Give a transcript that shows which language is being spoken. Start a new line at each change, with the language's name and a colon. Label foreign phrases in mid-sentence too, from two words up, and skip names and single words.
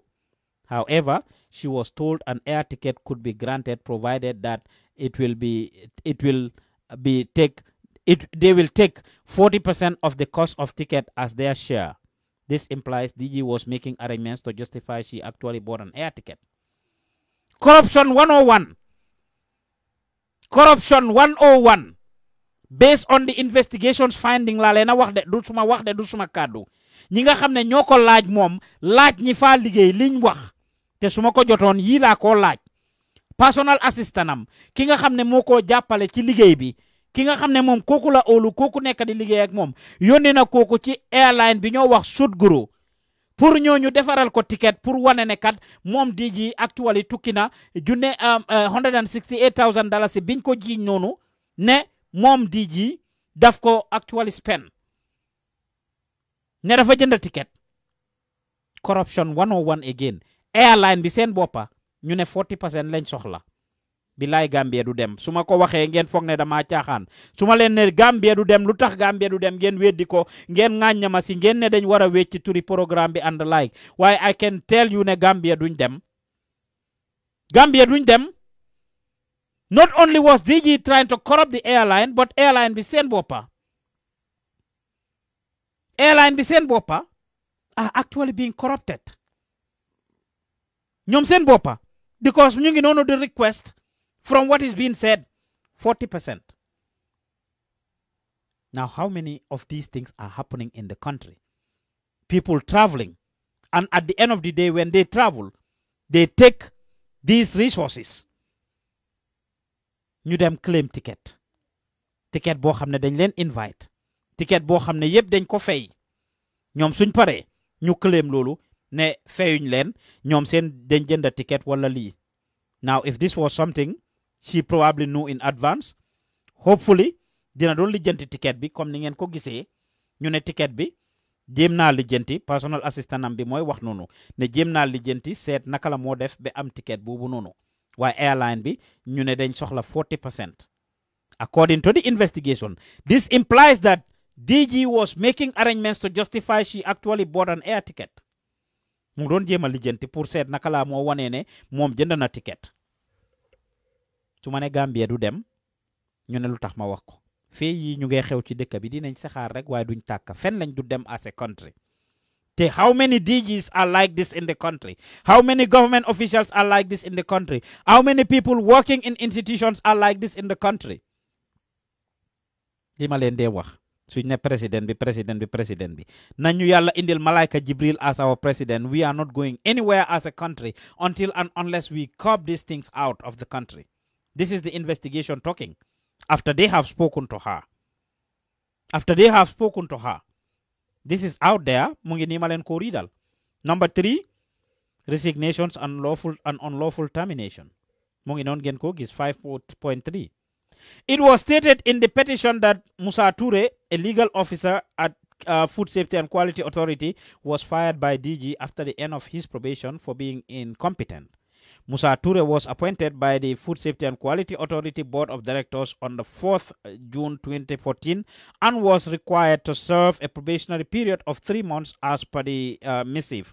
English: However, she was told an air ticket could be granted provided that they will take 40% of the cost of ticket as their share. This implies DG was making arrangements to justify she actually bought an air ticket. Corruption 101. Corruption 101. Based on the investigations finding
Wolof: la leena wax de du suma kàddu ñi nga xam ne ñoo ko laaj moom laaj ñi faa liggéey liñ wax te suma ko jotoon yii laa ko laaj
English: personal assistant
Wolof: am ki nga xam ne moo ko jàppale ci liggéey bi ki nga xam ne moom kooku la óolu kooku nekk di liggéey ak moom yónnee na kooku ci airline bi ñoo wax Sudguru pour ñooñu defaral ko ticket pour wane ne kat moom DG actually tukki na junne $168,000 biñ ko jiiñ noonu ne moom DG daf ko actually spend ne dafa jënd ticket
English: corruption 101 again
Wolof: airline bi seen boppa ñu ne 40% lañ soxla billaay Gambia du dem su ma ko waxee ngeen foog ne dama caaxaan su ma leen ne Gambia du dem lu tax Gambia du dem ngeen weddi ko ngeen ŋàñña ma si ngeen ne dañ war a wecci turi programme bi
English: and like
Wolof: waaye
English: I can tell you
Wolof: ne Gambia duñ dem
English: not only was DG trying to corrupt the airline but airline
Wolof: bi seen boppa
English: are actually being corrupted
Wolof: ñoom seen boppa
English: because
Wolof: ñu ngi noonu
English: the request from what is being said 40%. Now how many of these things are happening in the country? People traveling, and at the end of the day when they travel they take these resources
Wolof: ñu dem claim ticket boo xam ne dañ leen invite ticket boo xam ne yëpp dañ ko fay ñoom suñ paree ñu claim loolu ne fayuñ leen ñoom seen dañ jënd ticket wala lii.
English: Now if this was something she probably knew in advance hopefully
Wolof: dina doon lijjanti ticket bi comme ni ngeen ko gisee ñu ne ticket bi jéem naa lijjanti personal assistant am bi mooy wax noonu ne jéem naa lijjanti seet naka la moo def ba am ticket boobu noonu waaye airline bi ñu ne dañ soxla 40%.
English: According to the investigation, this implies that DG was making arrangements to justify she actually bought an air ticket.
Wolof: mu doon jéem a lijjanti pour seet naka la moo wanee ne moom jënd na ticket. su ma ne Gambia du dem ñu ne lu tax ma wax ko fee yi ñu ngi xew ci dëkk bi dinañ saxaar rek waaye duñ tàkk fen lañ du dem
English: as a country. te how many DGs are like this in the country? How many government officials are like this in the country? How many people working in institutions are like this in the country?
Wolof: li ma leen dee wax suñ ne président bi nañu yàlla indil malaika Jibril
English: as our president. We are not going anywhere as a country until and unless we curb these things out of the country. This is the investigation talking. After they have spoken to her. This is out there.
Wolof: Mu ngi nii ma leen ko riidal.
English: Number 3, resignations and unlawful termination.
Wolof: Mu ngi noon ngeen ko gis 5.3.
English: It was stated in the petition that Musa Ture, a legal officer at Food Safety and Quality Authority, was fired by DG after the end of his probation for being incompetent. Musa Ture was appointed by the Food Safety and Quality Authority Board of Directors on the 4th June 2014 and was required to serve a probationary period of 3 months as per the missive.